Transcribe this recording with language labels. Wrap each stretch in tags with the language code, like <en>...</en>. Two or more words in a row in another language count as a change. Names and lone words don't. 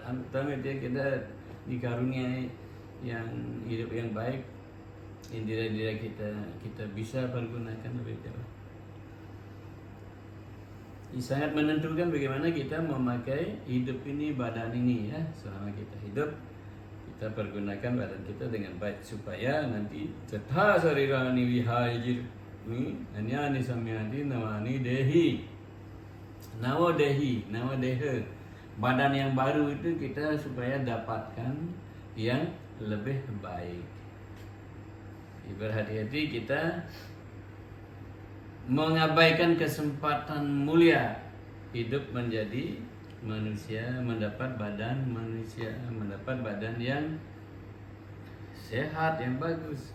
<id>Amit-amit ya, kita dikaruniai yang hidup yang baik, indera-indera kita bisa pergunakan lebih jauh. Sangat menentukan bagaimana kita memakai hidup ini, badan ini ya. Selama kita hidup, kita pergunakan badan kita dengan baik supaya nanti</id> <sa>तथा शरीराणि विहाय जीर्णानि अन्यानि संयाति नवानि देही. नव देह.</sa> <id>Badan yang baru itu kita supaya dapatkan yang lebih baik. Berhati-hati kita mengabaikan kesempatan mulia hidup menjadi manusia, mendapat badan manusia, mendapat badan yang sehat, yang bagus.</id>